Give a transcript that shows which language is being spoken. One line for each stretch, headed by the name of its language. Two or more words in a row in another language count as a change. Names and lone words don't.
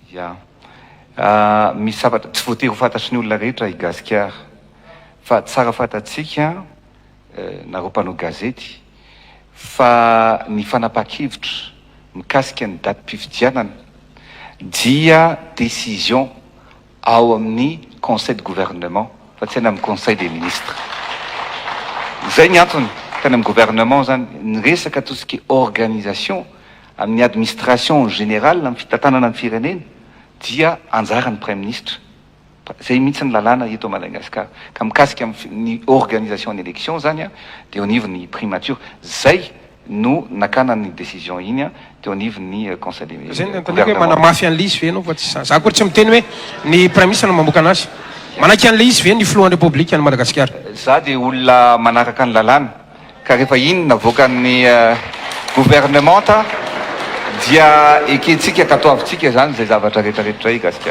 Malagasy: Ya misy zavatra tsy voatery ho fantatry ny olona rehetra i Gasikara fa tsara fantatsika nareo mpanao gazety fa ny fanapahan-kevitra mikasika ny datim-pifidianana dia décision ao amin'ny
French: conseil de gouvernement
Malagasy: fa tsy any amin'ny
French: conseil des ministres.
Malagasy: Zay ny antony tany amin'ny gouvernement zany ny resaka
French: tout ce qui est organisation
Malagasy: amin'ny
French: administration générale
Malagasy: amin'ny fitantanana ny firenena dia anjaran'ny
French: prime ministre.
Malagasy: Zay mihitsy ny lalàna eto Madagasikara ka mikasika ny organisation ny élection zany dia
French: au niveau
Malagasy: ny primature zay no nakana ny décision iny dia
French: au niveau
Malagasy: ny
French: conseil des ministres.
Malagasy: Zay ny hoe manamafy an'le izy ve anao fa tsy za koa tsy miteny hoe ny
French: prime ministre
Malagasy: no mamoaka anazy. Manaky an'le izy ve ny filohan'ny république any Madagasikara? Za dia olona manaraka ny lalàna ka rehefa iny navoakan'ny gouvernement dia ekentsika katoavitsika zany zay zavatra rehetrarehetra i Gasikara.